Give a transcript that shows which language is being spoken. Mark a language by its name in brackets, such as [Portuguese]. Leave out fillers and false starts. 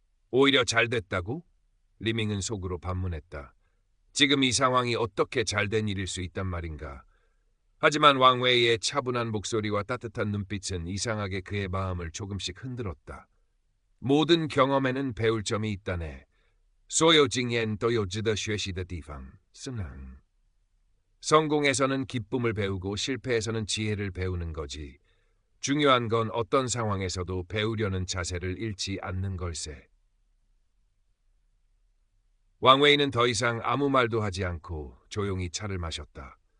[Korean] 오히려 잘 됐다고? 리밍은 속으로 반문했다. 지금 이 상황이 어떻게 잘된 일일 수 있단 말인가. 하지만 왕웨이의 차분한 목소리와 따뜻한 눈빛은 이상하게 그의 마음을 조금씩 흔들었다. 모든 경험에는 배울 점이 있다네. [Chinese] 所有经验都有值得学习的地方. 승랑. [Korean] 성공에서는 기쁨을 배우고 실패에서는 지혜를 배우는 거지. 중요한 건 어떤 상황에서도 배우려는 자세를 잃지 않는 걸세. 왕웨이는 더 이상 아무 말도 하지 않고 조용히 차를 마셨다.